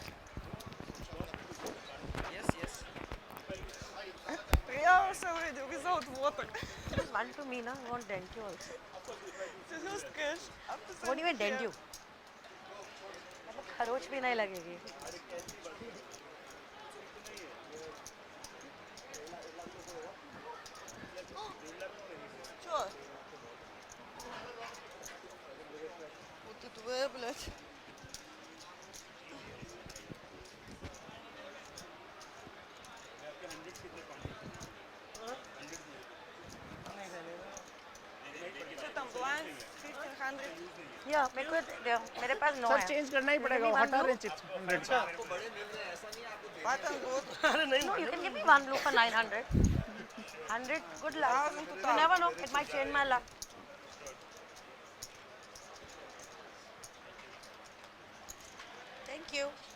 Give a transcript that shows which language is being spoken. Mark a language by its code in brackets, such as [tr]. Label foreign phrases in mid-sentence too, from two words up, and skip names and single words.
[ru] Я все видел, [en] without water. Just one to me, na? I won't dent you also. Just cash. Won't even dent you. [hi] मतलब खरोच भी नहीं लगेगी. [ru] Чё? Вот это вы, блядь. Что там, [en] blind? 1500? Yeah, [hi] मेरे पास no है. चेंज करना ही पड़ेगा हटा रहे चिप्स 100 [en] Button good. No, you can give me one blue for 900. 100, good luck. You never know, it might change my luck. Thank you.